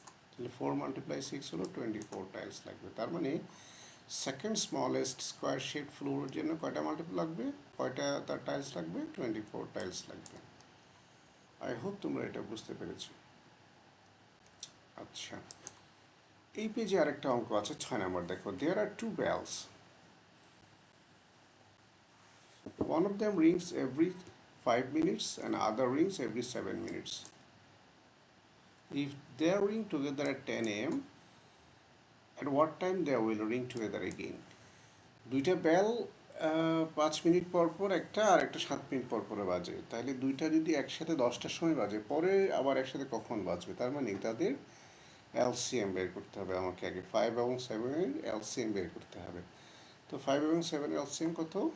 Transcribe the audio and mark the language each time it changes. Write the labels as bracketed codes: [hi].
[bn] তাহলে 4 × 6 হলো 24 টাইলস লাগবে। তার মানে সেকেন্ড স্মলেস্ট স্কোয়ার শেপ ফ্লোরের জন্য কয়টা মাল্টিপল লাগবে, কয়টা তার টাইলস লাগবে? 24 টাইলস লাগবে। আই হোপ তোমরা এটা বুঝতে পেরেছো। আচ্ছা, এই পেজে আরেকটা অঙ্ক আছে, 6 নম্বর। দেখো, [en] There are 2 bells. One of them rings every 5 minutes and other rings every 7 minutes. If they ring together at 10 a.m., at what time they will ring together again? [bn] দুইটা বেল 5 মিনিট পর পর একটা, আর একটা 7 মিনিট পর পরে বাজে। তাহলে দুইটা যদি একসাথে 10টার সময় বাজে, পরে আবার একসাথে কখন বাজবে? তার মানে তাদের এলসিএম বের করতে হবে আমাকে আগে। 5 এবং 7-এর এলসিএম বের করতে হবে। তো 5 এবং 7-এর এলসিএম কত?